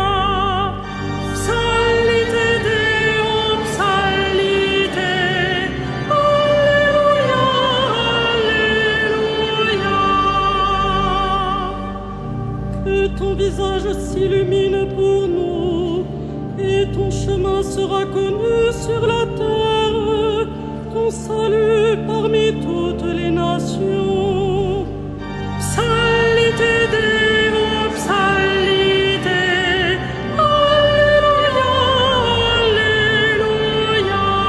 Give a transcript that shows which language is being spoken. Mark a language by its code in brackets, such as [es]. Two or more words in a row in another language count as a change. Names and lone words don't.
[la] Psallite Deo, psallite, Alleluia, Alleluia. [fr] Que ton visage s'illumine pour nous, et ton chemin sera connu sur la terre. Ton salut parmi toutes les nations. [la] Psallite Deo, psallite, Alleluia, Alleluia.